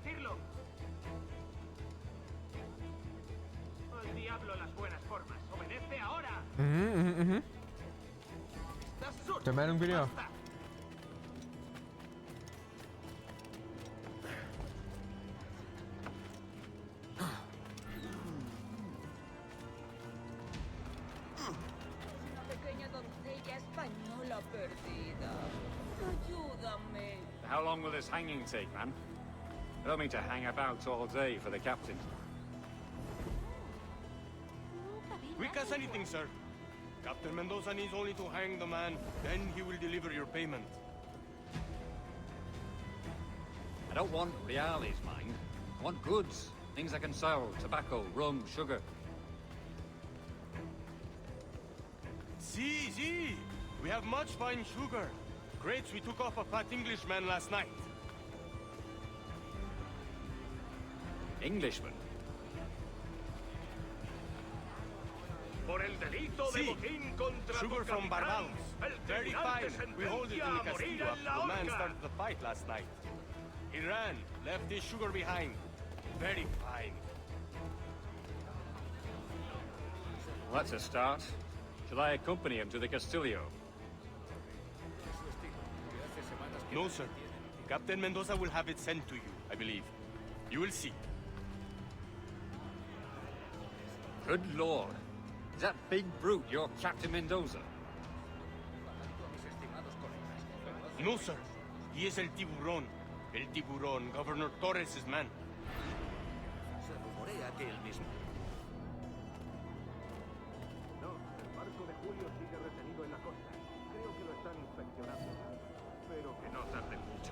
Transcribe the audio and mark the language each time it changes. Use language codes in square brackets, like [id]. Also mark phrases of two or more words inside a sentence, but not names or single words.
[es] Tranquilo. Al diablo las buenas formas. Obedece ahora. [de] Der Meinung bin ich auch. [es] Una pequeña doncella española perdida. Ayúdame. [en] How long will this hanging take, man? I don't mean to hang about all day for the captain. Quick as anything, sir. Captain Mendoza needs only to hang the man, then he will deliver your payment. I don't want reales, mind. I want goods. Things I can sell. Tobacco, rum, sugar. See. We have much fine sugar. Crates we took off a fat Englishman last night. Englishman? [es] Por el delito de botín contra [en] sugar from Barbados. Very fine. We hold it in the castillo after the man started the fight last night. He ran, left his sugar behind. Very fine. Well, that's a start. Shall I accompany him to the Castillo? No, sir. Captain Mendoza will have it sent to you, I believe. You will see. Good lord. Is that big brute your Captain Mendoza? No, sir. He is el tiburón. El tiburón, Governor Torres' man. [es] Se rumorea que el mismo. No, el barco de Julio sigue retenido en la costa. Creo que lo están inspeccionando. Pero que no tarden mucho.